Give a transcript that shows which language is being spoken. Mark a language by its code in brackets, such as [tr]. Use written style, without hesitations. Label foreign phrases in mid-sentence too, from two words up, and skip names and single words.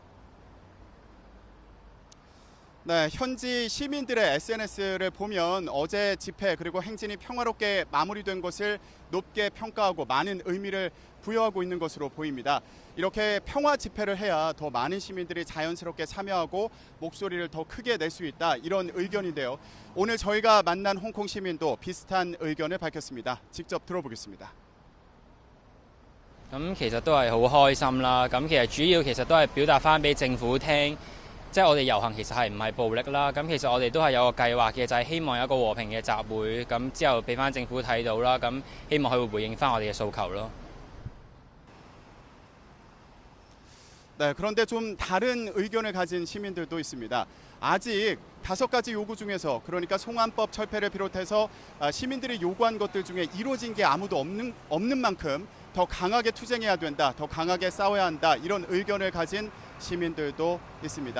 [ko] 네, 현지 시민들의 SNS를 보면 어제 집회 그리고 행진이 평화롭게 마무리된 것을 높게 평가하고 많은 의미를 부여하고 있는 것으로 보입니다. 이렇게 평화 집회를 해야 더 많은 시민들이 자연스럽게 참여하고 목소리를 더 크게 낼 수 있다, 이런 의견인데요. 오늘 저희가 만난 홍콩 시민도 비슷한 의견을 밝혔습니다. 직접 들어보겠습니다. [yue] 咁其實都係好開心啦。咁其實主要其實都係表達翻俾政府聽。即係我哋遊行其實係唔係暴力啦，咁其實我哋都係有個計劃嘅，就係希望有一個和平嘅集會，咁之後俾翻政府睇到啦，咁希望佢會回應翻我哋嘅訴求咯。 [ko] 네, 그런데 좀 다른 의견을 가진 시민들도 있습니다. 아직 5가지 요구 중에서, 그러니까 송환법 철폐를 비롯해서 시민들이 요구한 것들 중에 이루어진 게 아무도 없는 만큼 더 강하게 투쟁해야 된다, 더 강하게 싸워야 한다, 이런 의견을 가진 시민들도 있습니다.